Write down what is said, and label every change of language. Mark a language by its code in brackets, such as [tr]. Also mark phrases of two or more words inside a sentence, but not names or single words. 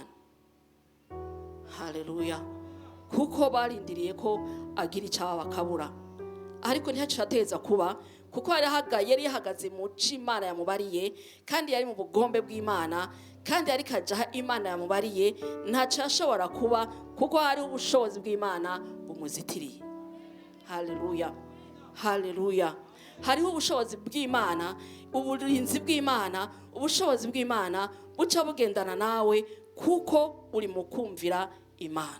[rn] Haleluya. Kuko barindiriye ko agira icaba bakabura, ariko ntihacateza kuba, kuko yari yahagaze mu Imana yamubariye, kandi yari mu bugombe bw'Imana, kandi yari kajaha Imana yamubariye, ntacashobora kuba, kuko hari ubushobozi bw'Imana bumuzitiriye. Haleluya. Haleluya. Hariho ubushobozi bw'Imana, uburinzi bw'Imana, ubushobozi bw'Imana buca bugendana nawe, kuko uri mu kumvira Imana.